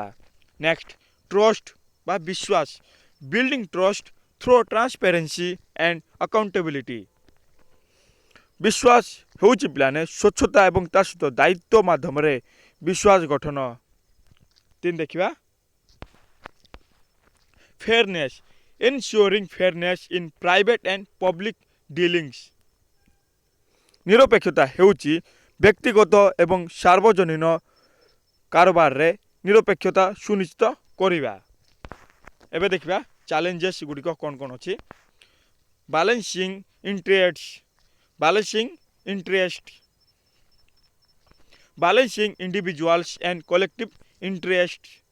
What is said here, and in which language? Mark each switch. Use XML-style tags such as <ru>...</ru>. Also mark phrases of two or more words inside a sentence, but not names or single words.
<en>next trust</en> <or>ବା ବିଶ୍ୱାସ,</or> <en>building trust through transparency and accountability.</en> <or>ବିଶ୍ୱାସ ହେଉଛି ପିଲାମାନେ ସ୍ୱଚ୍ଛତା ଏବଂ ତା ସହିତ ଦାୟିତ୍ୱ ମାଧ୍ୟମରେ ବିଶ୍ୱାସ ଗଠନ। 3 ଦେଖିବା, ଫେୟାରନେସ୍,</or> <en>ensuring fairness in private and public dealings।</en> <or>ନିରପେକ୍ଷତା ହେଉଛି ବ୍ୟକ୍ତିଗତ ଏବଂ ସାର୍ବଜନୀନ କାରବାରରେ ନିରପେକ୍ଷତା ସୁନିଶ୍ଚିତ କରିବା। ଏବେ ଦେଖିବା ଚ୍ୟାଲେଞ୍ଜେସ୍ ଗୁଡ଼ିକ କ'ଣ କ'ଣ ଅଛି।</or> <en>balancing individuals and collective interest.</en>